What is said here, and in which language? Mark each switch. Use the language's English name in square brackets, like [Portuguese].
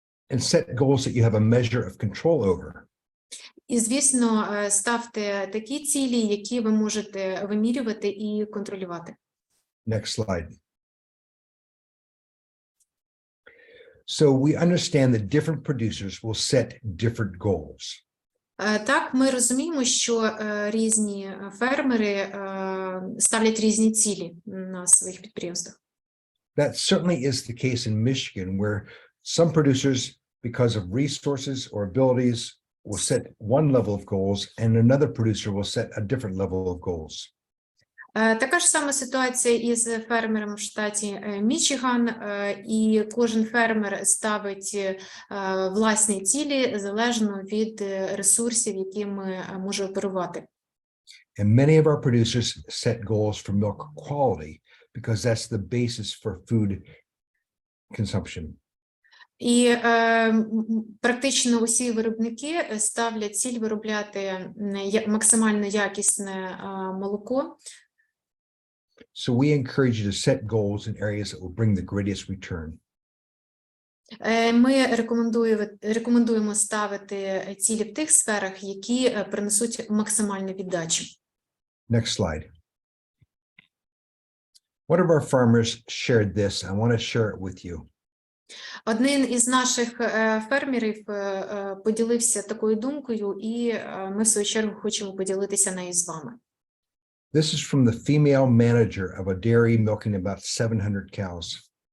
[English] And set goals that you have a measure of control over. [Ukrainian] І, звісно, ставте такі цілі, які ви можете вимірювати і контролювати. [English] Next slide. So we understand that different producers will set different goals. [Ukrainian] Так, ми розуміємо, що різні фермери ставлять різні цілі на своїх підприємствах. [English] That certainly is the case in Michigan, where some producers, because of resources or abilities, will set one level of goals and another producer will set a different level of goals. [Ukrainian] Така ж сама ситуація із фермером в штаті Мічиган, і кожен фермер ставить власні цілі залежно від ресурсів, якими може оперувати. [English] And many of our producers set goals for milk quality because that's the basis for food consumption. [Ukrainian] І практично усі виробники ставлять ціль виробляти максимально якісне молоко. [English] So we encourage you to set goals in areas that will bring the greatest return. [Ukrainian] Ми рекомендуємо ставити цілі в тих сферах, які принесуть максимальну віддачу. [English] Next slide. One of our farmers shared this. I want to share it with you. [Ukrainian] Один із наших фермерів поділився такою думкою, і ми в свою чергу хочемо поділитися нею з вами. [English] This is from the female manager of a dairy milking about 700 cows.